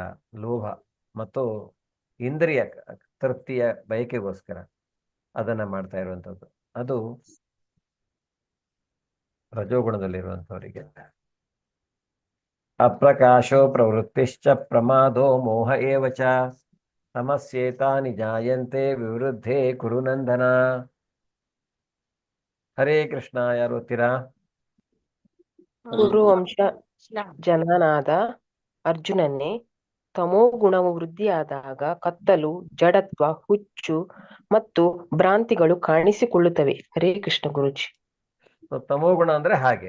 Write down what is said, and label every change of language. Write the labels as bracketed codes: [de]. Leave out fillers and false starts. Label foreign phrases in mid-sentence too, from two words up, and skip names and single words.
[kn] ಲೋಭ ಮತ್ತು ಇಂದ್ರಿಯ ತೃಪ್ತಿಯ ಬಯಕೆಗೋಸ್ಕರ ಅದನ್ನ ಮಾಡ್ತಾ ಇರುವಂತದ್ದು. ಅದು ರಜೋಗುಣದಲ್ಲಿರುವಂತವರಿಗೆ. [sa] ಅಪ್ರಕಾಶೋ ಪ್ರವೃತ್ತಿಶ್ಚ ಪ್ರಮಾದೋ ಮೋಹ ಏವ ಚ ತಮಸ್ಯೇತಾನಿ ಜಾಯಂತೆ ವಿವೃದ್ಧೇ ಕುರು ನಂದನ. [kn] ಹರೇ ಕೃಷ್ಣ. ಯಾರು ಓದ್ತೀರಾ? ಕುರುವಂಶ ಜನನಾದ ಅರ್ಜುನನೇ, ತಮೋ ಗುಣವು ವೃದ್ಧಿಯಾದಾಗ ಕತ್ತಲು, ಜಡತ್ವ, ಹುಚ್ಚು ಮತ್ತು ಭ್ರಾಂತಿಗಳು ಕಾಣಿಸಿಕೊಳ್ಳುತ್ತವೆ. ಹರೇ ಕೃಷ್ಣ ಗುರುಜಿ. ತಮೋ ಗುಣ ಅಂದ್ರೆ ಹಾಗೆ.